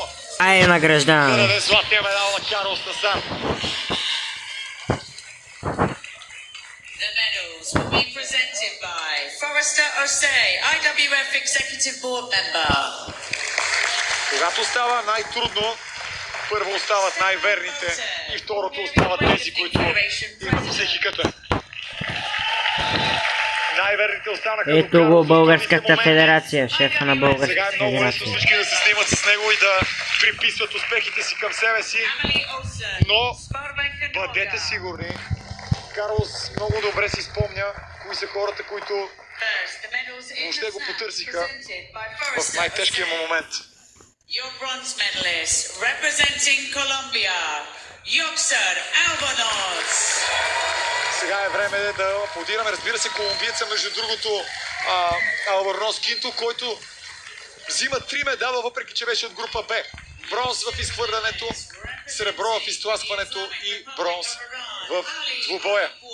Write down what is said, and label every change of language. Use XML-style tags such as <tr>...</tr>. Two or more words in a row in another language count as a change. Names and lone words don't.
<bg>Ай, награждаваме. Да даде златния медал на Карлос Насар.</bg> <en>The medals will be presented by Forrester Osei, IWF Executive Board Member.</en> <bg>Когато става най-трудно, първо остават най-верните и второто остават тези, които имат психиката. Най-верните останаха. Ето го Българската федерация, шефа на Българската федерация. Сега е много лесно федерация. всички да се снимат с него и да приписват успехите си към себе си, но бъдете сигурни, Карлос много добре си спомня кои са хората, които въобще го потърсиха в най-тежкия му момент.</bg> <en>Your bronze medalist representing Colombia, Yoxer Albornoz.</en> <bg>Сега е време да аплодираме, разбира се, колумбиеца, между другото, Алборноз Кинто, който взима 3 медала, въпреки че беше от група Б. Бронз в изхвърлянето, сребро в изтласкването и бронз в двубоя.</bg>